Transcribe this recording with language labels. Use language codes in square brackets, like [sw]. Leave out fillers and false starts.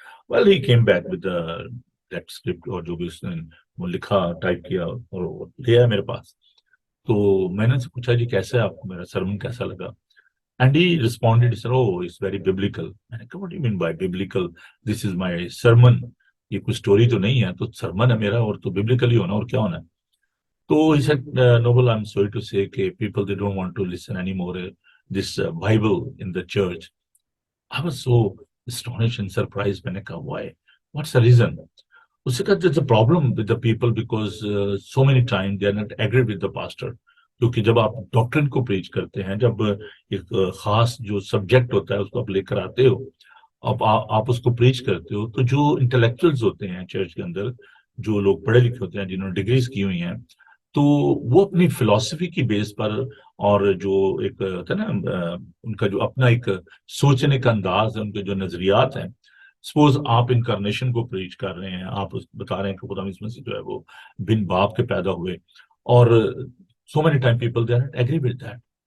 [en] well he came back with that script, [ur] اور جو بھی اس نے وہ لکھا ٹائپ کیا اور لے آیا میرے پاس. تو میں نے ان سے پوچھا جی کیسا ہے آپ کو میرا سرمن کیسا لگا؟ [en] And he responded sir oh it's very biblical. [ur] میں نے کہا [en] What you mean by biblical? This is my sermon. [ur] یہ کوئی اسٹوری تو نہیں ہے، تو سرمن ہے میرا اور تو ببلیکل ہی ہونا اور کیا ہونا ہے. [en] تو he said, Noble, I'm sorry to say کہ people they don't want to listen anymore this Bible in the church. I was so astonished and surprised. [ur] میں نے کہا why? [en] What's the reason? [ur] اس سے کہا [en] there's a problem with the people because so many times they are not agree with the pastor. [ur] کیونکہ جب آپ ڈاکٹرن کو پریچ کرتے ہیں، جب ایک خاص جو سبجیکٹ ہوتا ہے اس کو آپ لے کر آتے ہو، اب آپ اس کو پریچ کرتے ہو، تو جو انٹلیکچوئلز ہوتے ہیں چرچ کے اندر، جو لوگ پڑھے لکھے ہوتے ہیں جنہوں نے ڈگریز کی ہوئی ہیں، تو وہ اپنی فلسفی کی بیس پر، اور جو ایک ہوتا ہے نا ان کا جو اپنا ایک سوچنے کا انداز ہے، ان کے جو نظریات ہیں، سپوز آپ انکارنیشن کو پریچ کر رہے ہیں، آپ بتا رہے ہیں کہ خدا یسوع مسیح جو ہے وہ بن باپ کے پیدا ہوئے، اور [en] so many time people they are not agree with that,